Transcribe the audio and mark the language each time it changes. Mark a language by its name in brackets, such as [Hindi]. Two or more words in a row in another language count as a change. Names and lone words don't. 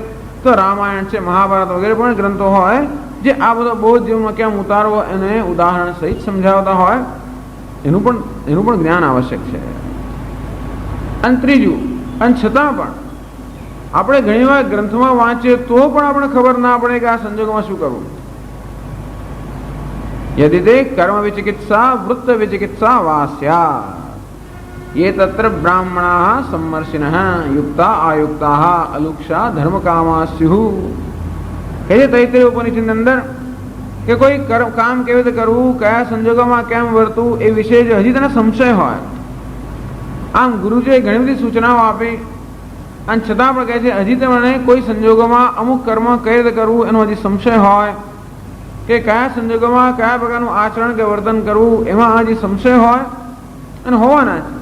[Gujarati] તો રામાયણ છે, મહાભારત વગેરે પણ ગ્રંથો હોય જે આ બધો બોધ જીવનમાં કેમ ઉતારવો એને ઉદાહરણ સહિત સમજાવતા હોય, એનું પણ જ્ઞાન આવશ્યક છે. અને ત્રીજું, અને છતાં પણ આપણે ઘણીવાર ગ્રંથમાં વાંચીએ તો પણ આપણે ખબર ના પડે કે આ સંજોગોમાં શું કરવું. [Sanskrit] યદિ તે કર્મ વિચિકિત્સા વૃત્ત વિચિકિત્સા વાસ્યા ये तत्र ब्राह्मणाः सम्मर्षिणः युक्ता आयुक्ताः अलुक्षा धर्मकामा स्युः. [Gujarati] કહે તૈત્રીય ઉપનિષદની અંદર કે કોઈ કામ કેવી રીતે કરવું, કયા સંજોગોમાં કેમ વર્તવું, એ વિશે જો હજી તને સંશય હોય, આમ ગુરુજીએ ઘણી બધી સૂચનાઓ આપી, અને છતાં પણ કહે છે હજી તમને કોઈ સંજોગોમાં અમુક કર્મ કઈ રીતે કરવું એનો હજી સંશય હોય, કે કયા સંજોગોમાં કયા પ્રકારનું આચરણ કે વર્તન કરવું એમાં હજી સંશય હોય અને હોવાના છે.